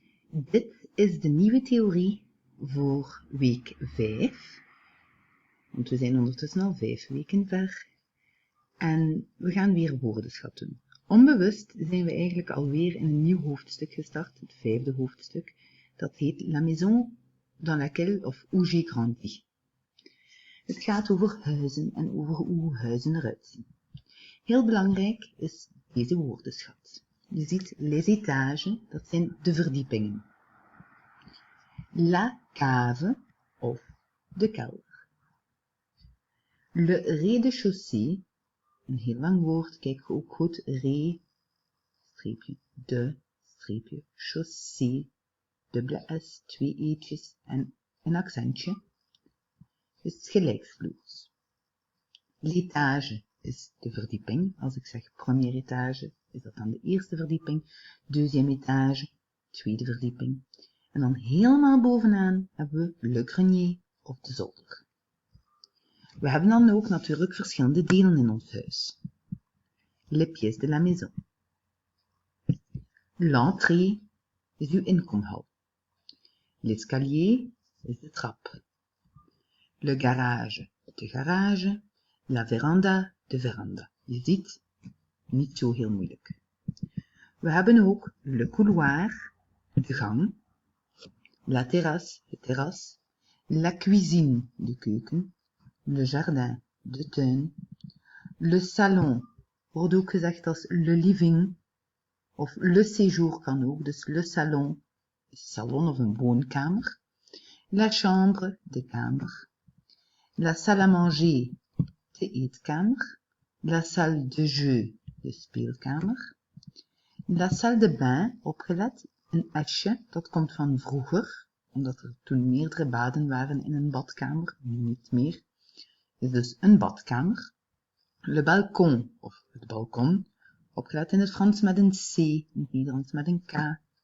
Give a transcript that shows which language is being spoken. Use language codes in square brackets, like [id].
[nl] Dit is de nieuwe theorie voor week 5. Want we zijn ondertussen al 5 weken ver. En we gaan weer woordenschat doen. Onbewust zijn we eigenlijk alweer in een nieuw hoofdstuk gestart, het 5e hoofdstuk. Dat heet [fr] La maison dans laquelle [nl] of [fr] où j'ai grandi. [nl] Het gaat over huizen en over hoe huizen eruit zien. Heel belangrijk is deze woordenschat. Je ziet [fr] les étages, [nl] dat zijn de verdiepingen. [fr] La cave [nl] of de kelder. [fr] Le rez-de-chaussée, [nl] een heel lang woord, kijk ook goed, rez, streepje, de, streepje, chaussée, dubbele S, 2 e'tjes en een accentje, is gelijksvloers. [fr] L'étage [nl] is de verdieping, als ik zeg [fr] première étage, [nl] is dat dan de eerste verdieping, [fr] deuxième étage, [nl] tweede verdieping. En dan helemaal bovenaan hebben we [fr] le grenier [nl] of de zolder. We hebben dan ook natuurlijk verschillende delen in ons huis. [fr] Les pièces de la maison. L'entrée [nl] is uw inkomhal. [fr] L'escalier [nl] is de trap. [fr] Le garage, [nl] de garage. [fr] La véranda, [nl] de veranda. Je ziet, niet zo heel moeilijk. We hebben ook [fr] le couloir, [nl] de gang. [fr] La terrasse, [nl] het terras. [fr] La cuisine, [nl] de keuken. [fr] Le jardin, [nl] de tuin. [fr] Le salon, [nl] wordt ook gezegd als [fr] le living. [nl] Of [fr] le séjour [nl] kan ook, dus [fr] le salon, [nl] salon of een woonkamer. [fr] La chambre, [nl] de kamer. [fr] La salle à manger, [nl] de eetkamer. [fr] La salle de jeu, [nl] de speelkamer. [fr] La salle de bain, [nl] opgelet, een S'je, dat komt van vroeger, omdat er toen meerdere baden waren in een badkamer, nu niet meer, is dus een badkamer. [fr] Le balcon, [nl] of het balkon, opgelet in het Frans met een C, in het Nederlands met een K.